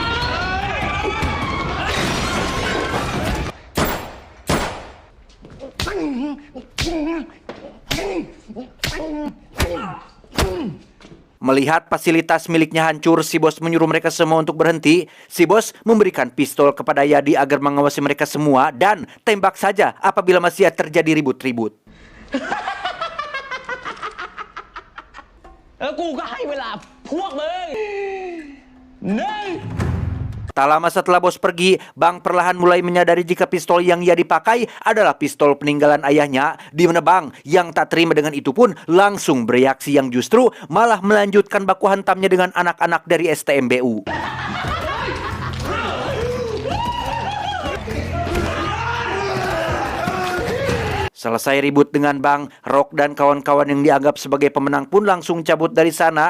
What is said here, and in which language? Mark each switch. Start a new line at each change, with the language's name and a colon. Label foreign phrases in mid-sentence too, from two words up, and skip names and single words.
Indonesian: Melihat fasilitas miliknya hancur, si bos menyuruh mereka semua untuk berhenti. Si bos memberikan pistol kepada Yadi agar mengawasi mereka semua dan tembak saja apabila masih terjadi ribut-ribut.
Thai: แล้วกูก็ให้เวลาพวกมึงหนึ่ง
Indonesian: Tak lama setelah bos pergi, Bang perlahan mulai menyadari jika pistol yang ia dipakai adalah pistol peninggalan ayahnya. Di mana Bang yang tak terima dengan itu pun langsung bereaksi yang justru malah melanjutkan baku hantamnya dengan anak-anak dari STMBU. Selesai ribut dengan Bang, Rock dan kawan-kawan yang dianggap sebagai pemenang pun langsung cabut dari sana.